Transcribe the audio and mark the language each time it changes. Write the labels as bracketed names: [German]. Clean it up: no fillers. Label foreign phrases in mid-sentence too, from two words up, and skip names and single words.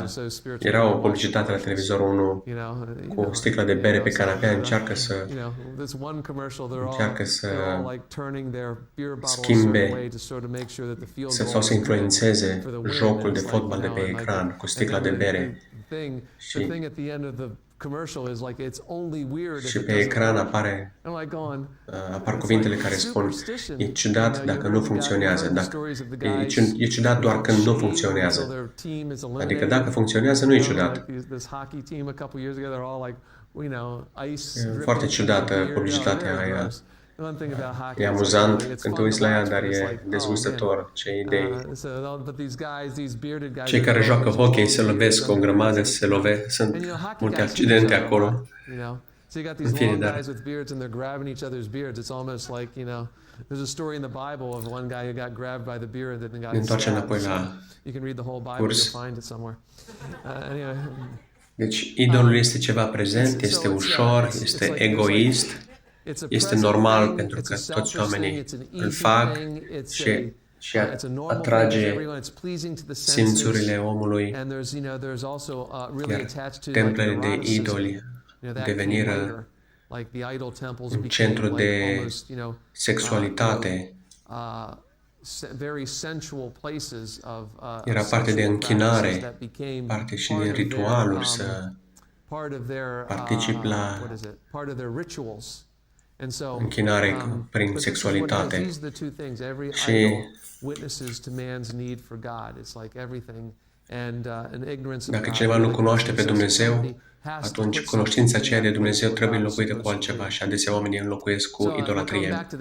[Romanian] Era o publicitate la televizor, unul cu o sticlă de bere pe canapea, încearcă să schimbe sau să influențeze jocul de fotbal de pe ecran cu sticla de bere. Și [English] commercial is like it's only weird if [Romanian] Și [English] it [Romanian] pe [English] doesn't [Romanian] ecran [English] work. [Romanian] apar [English] It's [Romanian] cuvintele [English] like [Romanian] care spun, [English] superstition. [Romanian] e ciudat dacă nu [English] You [Romanian] funcționează, [English] heard the [Romanian] dacă, [English] stories of the [Romanian] e, [English] guys [Romanian] e ciudat doar când nu [English] shamed until [Romanian] funcționează. [English] their team is [Romanian] Adică [English] eliminated. [Romanian] dacă funcționează, nu e ciudat. [English] Like this hockey team a couple years ago, they're all like, ice [Romanian] E [English] dripping [Romanian] foarte [English] from [Romanian] ciudată [English] their beard. [Romanian] publicitatea [English] Very [Romanian] aia. [English] gross. The one thing about hockey, [Romanian] E [English] it's [Romanian] amuzant [English] like, it's [Romanian] când te [English] fun [Romanian] uiți [English] to [Romanian] la ea, [English] watch, [Romanian] dar [English] but it's [Romanian] e [English] like, oh, [Romanian] dezgustător. Ce idei. [English] But these guys, these bearded guys, [Romanian] Cei care joacă hockey se lovesc o grămadă, sunt multe accidente acolo. [English] So you got these [Romanian] În fine, [English] long [Romanian] dar [English] guys with beards and they're grabbing each other's beards. It's almost like, there's a story in the Bible of one guy who got grabbed by the beard and got [Romanian] ne întoarcem [English] stabbed. [Romanian] înapoi la [English] You can read the whole Bible, [Romanian] curs. [English] you'll find it somewhere. Anyway. [Romanian] Deci, idolul este ceva prezent, este ușor, este egoist, este normal pentru că toți oamenii îl fac și atrage simțurile omului, iar templele de idoli deveniră un centru de sexualitate. [English] Very sensual places of [Romanian] Era parte de închinare, parte și din ritualuri să particip la închinare prin sexualitate. Și dacă cineva nu cunoaște pe Dumnezeu, atunci cunoștința aceea de Dumnezeu trebuie înlocuită cu altceva și adesea oamenii înlocuiesc cu idolatrie.